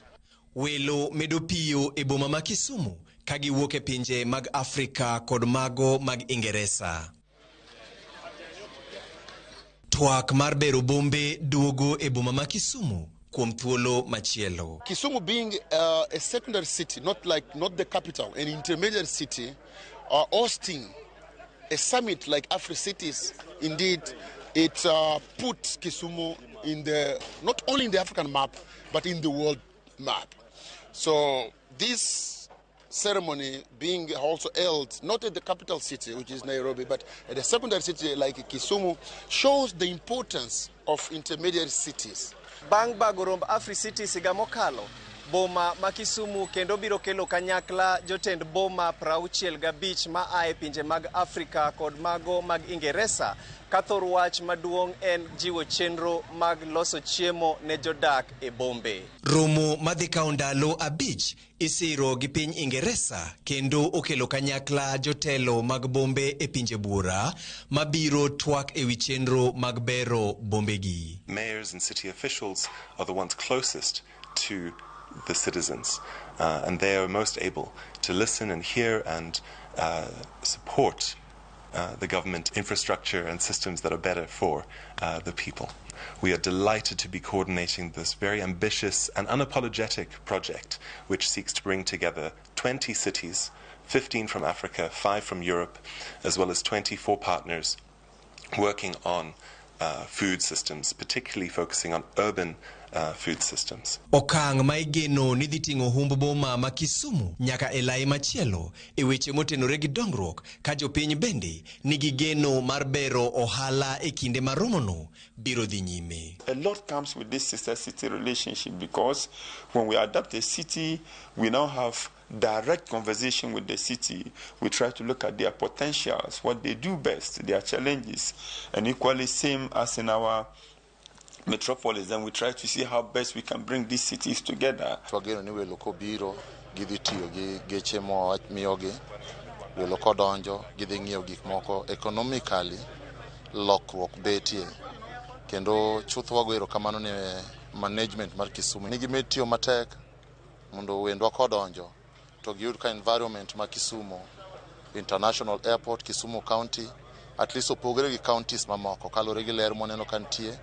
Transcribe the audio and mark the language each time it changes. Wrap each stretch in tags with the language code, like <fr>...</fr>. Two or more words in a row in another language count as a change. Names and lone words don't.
<luo>Welo medo piyo e boma ma Kisumu ka giwuok e pinje mag Afrika kod mago mag Ingereza. Twak mar bero bombe duogo e boma ma Kisumu kuom thuolo machielo.</luo> <en>Kisumu being a secondary city, not the capital, an intermediate city, hosting a summit like Afri-Cities, indeed, it puts Kisumu in not only in the African map, but in the world map. So this ceremony being also held not at the capital city, which is Nairobi, but at a secondary city like Kisumu, shows the importance of intermediate cities.</en> <luo>Bang bagoromb Afri-Cities higa mokalo, boma ma Kisumu kendo biro kelo kanyakla jotend boma 65 ma ae pinje mag Afrika kod mago mag Ingereza. Kathor wach maduong' en jiwo chenro mag loso chiemo ne jodak e bombe. Romo madhi kao ndalo 5 isiro gi piny Ingereza kendo okelo kanyakla jotelo mag bombe e pinje buora mabiro twak e wi chenro mag bero bombegi.</luo> <en>Mayors and city officials are the ones closest to the citizens, and they are most able to listen and hear and support the government infrastructure and systems that are better for the people. We are delighted to be coordinating this very ambitious and unapologetic project, which seeks to bring together 20 cities, 15 from Africa, 5 from Europe, as well as 24 partners working on food systems, particularly focusing on urban food systems.</en> <luo>Okang' ma igeno ni dhi ting'o humb boma ma Kisumu nyaka e lai machielo e weche motenore gi dongruok ka jopiny bende nigi geno mar bero ohala e kinde ma romono biro dhi nyime.</luo> <en>A lot comes with this sister-city relationship because when we adapt a city, we now have direct conversation with the city. We try to look at their potentials, what they do best, their challenges, and equally same as in our metropolis, and we try to see how best we can bring these cities together.</en> <luo>Twageno ni welo kobiro gidhi tiyo gi geche mo miyogi, welo kodonjo gidhi ng'iyo gik moko economically lokruok betie, kendo chuth wagwero kamano ne management mar Kisumu nigi metiyo matek mondo wendwa kodonjo to giyud ka environment ma Kisumu International Airport, Kisumu County,</luo> <en>at least</en> <luo>opogre gi counties mamoko kalore gi ler moneno kantie.</luo>